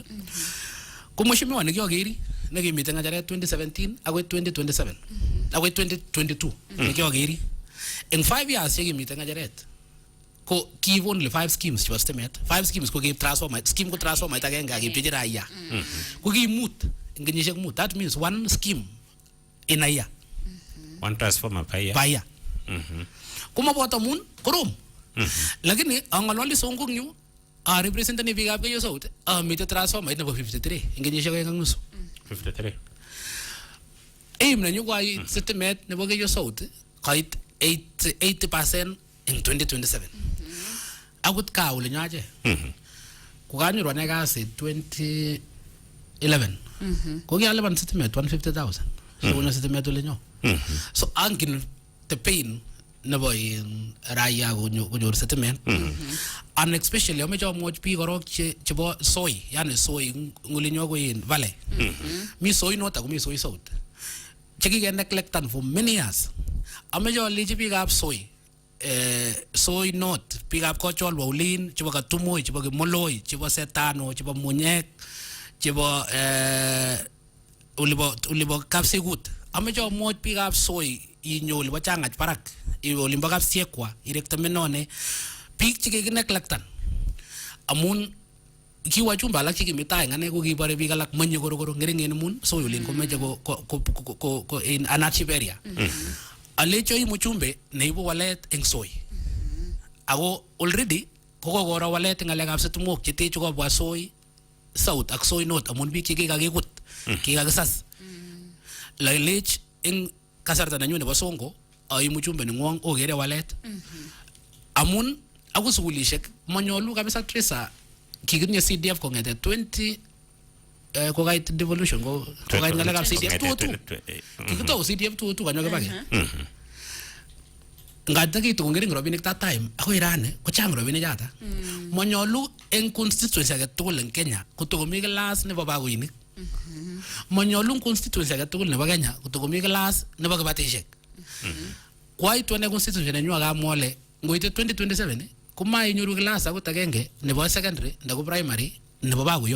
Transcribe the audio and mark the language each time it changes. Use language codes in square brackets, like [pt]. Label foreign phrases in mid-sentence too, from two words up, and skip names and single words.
[kln] Ko mheshimiwa nekiokeri nekimiten ng'echeret 2017 akoi 2027 akoi 2022 nekiokeri eng 5 years chekimiten ng'echeret ko kiib [en] only 5 schemes [kln] chebo stimet. 5 schemes ko kiib transformer, scheme ko transformer agenge akipchechi raia. Ko kiimut eng kenyisiek mut. [en] That means one scheme in a year. One transformer per year. Per year. [kln] Kumaboto mun korom. Lakini ang'ololi songong yu representative biikab Keyo South mite transformer nebo 53 eng kenyisiek aeng ak nusu. 53. Aim nenyu ko sitimet nebo Keyo South koit 80% in 2027. Akot ka ole nyache. Kukanyoru ane kasit 2011. Ko kialipan sitimet 150,000. So kuna sitimet ole nyo. So angin [en] the pain [kln] nebo raia konyor sitimet. And especially ameche amwochi biik korok chebo soy, yani soy ngulinyo ko [en] in valley. [kln] Mi Soy North ako mi Soy South. Chekike neglectan [en] for many years. [kln] Ameche alechi biikab soy. Soy North, biikab Kochol, Waulin, chebo Katumoy, chebo Kimoloi, chebo Setano, chebo Munyek, chebo ulibo Kapsegut. Ameche amwochi biikab soy inyo ulibo Chang'ach Barak, iwe ulimbo Kapsiekwa, irekte Menone. Biik chekikineglectan amun kiwa chumba alak chekimitai ngane ko kibore biik alak menye korokoro ngeringen amun soy olin komeche ko in [en] an achieve area. [kln] Alecho imuchumbe neibu walet eng soy. Ako already kokokoro walet eng ngalekab situmok chetechu kobwa Soy South ak Soy North amun biik chekikakikut kikakisas. Lailech eng kasarta nenyu nebo Songo aimuchumbe nengwong okere walet. Amun ako sukulishek manyolu kabisa Teresa kikitinye CDF kong'ete 20 kokait devolution kokait ngalekab CDF 22 kikitou CDF 22 kanyo kibake ngatakitu kongering robinik [en] that time [kln] akoi rani kochang robinik chata manyolu eng constituency age tugul eng Kenya kotokomi class nebo bagoinik manyolu eng constituency age tugul nebo Kenya kotokomi class nebo kibatishek kwaitu ane constituency nenyu akamwole ngoite 2027 komainyoru class akot agenge nebo secondary nebo primary nebo bagoyot.